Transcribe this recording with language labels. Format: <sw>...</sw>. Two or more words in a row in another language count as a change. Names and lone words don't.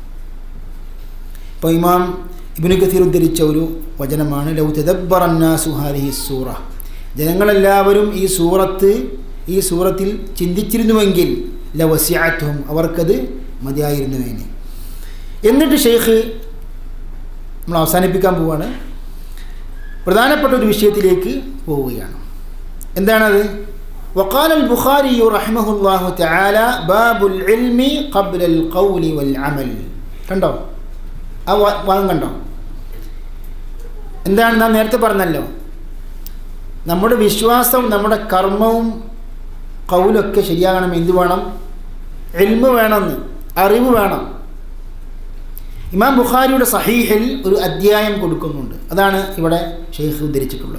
<ml>ഇപ്പോൾ ഇമാം ഇബ്നു കസീർ ഉദ്ധരിച്ച ഒരു വചനമാണ്</ml> <ar>لو تدبر الناس هذه السورة,</ar> <ml>ജനങ്ങളെല്ലാവരും ഈ സൂറത്തിൽ ചിന്തിച്ചിരുന്നുവെങ്കിൽ ലവസിഅത്തുഹും, അവർക്കത് മതിയായിരുന്നുവേനെ. എന്നിട്ട് ഷെയ്ഖ് നമ്മൾ അവസാനിപ്പിക്കാൻ പോവുകയാണ്, പ്രധാനപ്പെട്ട ഒരു വിഷയത്തിലേക്ക് പോവുകയാണ്. എന്താണത്?</ml> <ar>وقال البخاري رحمه الله تعالى باب العلم قبل القول والعمل.</ar> <ml>കണ്ടോ ആ ഭാഗം കണ്ടോ? എന്താണ് നാം നേരത്തെ പറഞ്ഞല്ലോ, നമ്മുടെ വിശ്വാസവും നമ്മുടെ കർമ്മവും ഖൗലൊക്കെ ശരിയാകണം. എന്ത് വേണം? ഇൽമ് വേണമെന്ന്, അറിവ് വേണം. ഇമാം ബുഖാരിയുടെ സഹീഹിൽ ഒരു അധ്യായം കൊടുക്കുന്നുണ്ട്, അതാണ് ഇവിടെ ഷെയ്ഖ് ഉദ്ധരിച്ചിട്ടുള്ളത്.</ml>